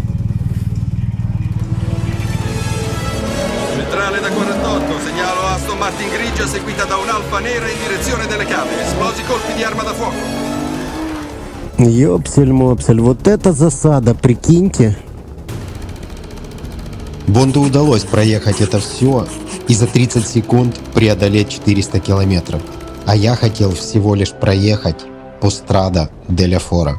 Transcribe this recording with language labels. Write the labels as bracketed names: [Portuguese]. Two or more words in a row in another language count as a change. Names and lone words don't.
[Italian] Centrale da 48, segnalo Aston Martin grigia seguita da un'Alfa nera in direzione delle cave. Esplosi colpi di arma da fuoco. [Russian] Ёпсель-мопсель, вот это засада, прикиньте. Бонду удалось проехать это все и за 30 секунд преодолеть 400 километров. А я хотел всего лишь проехать по Страда деля Фора.